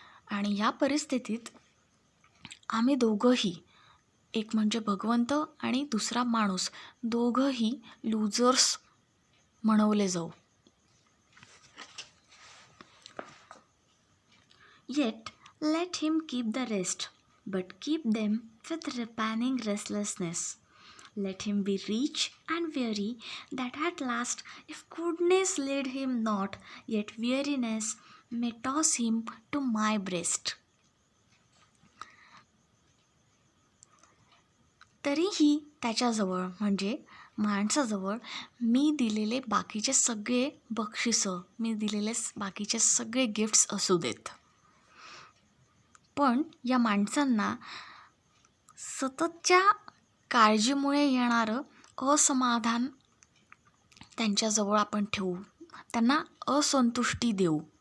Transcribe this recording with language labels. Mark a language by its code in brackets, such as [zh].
[mr] आणि या परिस्थितीत आम्ही दोघंही, एक म्हणजे भगवंत आणि दुसरा माणूस, दोघंही लूजर्स म्हणवले जाऊ. [en] Yet let him keep the rest, but keep them with repining restlessness. Let him be rich and weary, that at last, if goodness lead him not, yet weariness may toss him to my breast. [mr] तरीही त्याच्याजवळ म्हणजे माणसाजवळ मी दिलेले बाकीचे सगळे बक्षिसं, मी दिलेले बाकीचे सगळे गिफ्ट्स असू देत, पण या माणसांना सततच्या काळजीमुळे येणारं असमाधान त्यांच्याजवळ आपण ठेवू, त्यांना असंतुष्टी देऊ.